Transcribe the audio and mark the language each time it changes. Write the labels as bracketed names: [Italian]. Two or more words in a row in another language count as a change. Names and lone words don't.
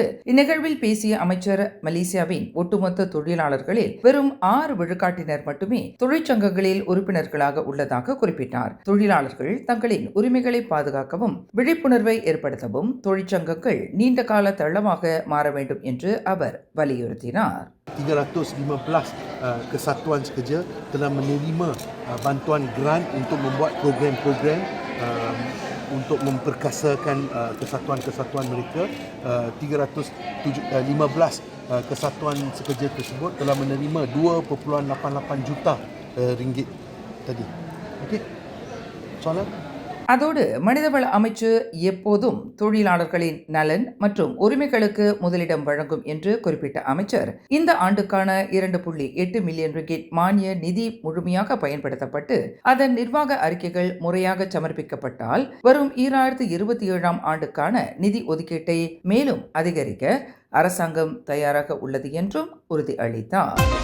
[Tamil] இந்நிகழ்வில் பேசிய அமைச்சர், மலேசியாவின் ஒட்டுமொத்த தொழிலாளர்களில் வெறும் 6 விழுக்காட்டினர் மட்டுமே தொழிற்சங்கங்களில் உறுப்பினர்களாக உள்ளதாக குறிப்பிட்டார். தொழிலாளர்கள் தங்களின் உரிமைகளை பாதுகாக்கவும் விழிப்புணர்வை ஏற்படுத்தவும் தொழிற்சங்கங்கள் நீண்ட கால தளமாக மாற வேண்டும் என்று அவர் வலியுறுத்தினார். [Malay] 315 kesatuan sekerja telah menerima bantuan grant untuk membuat program-program untuk memperkasakan kesatuan-kesatuan mereka. 315 kesatuan sekerja tersebut telah menerima 2.88 juta ringgit tadi. Okey. Soalan? [Tamil] அதோடு மனிதவள அமைச்சு எப்போதும் தொழிலாளர்களின் நலன் மற்றும் உரிமைகளுக்கு முதலிடம் வழங்கும் என்று குறிப்பிட்ட அமைச்சர், இந்த ஆண்டுக்கான 2.8 மில்லியன் ரிங்கிட் மானிய நிதி முழுமையாக பயன்படுத்தப்பட்டு அதன் நிர்வாக அறிக்கைகள் முறையாக சமர்ப்பிக்கப்பட்டால் வரும் 2027ஆம் ஆண்டுக்கான நிதி ஒதுக்கீட்டை மேலும் அதிகரிக்க அரசாங்கம் தயாராக உள்ளது என்றும் உறுதியளித்தார்.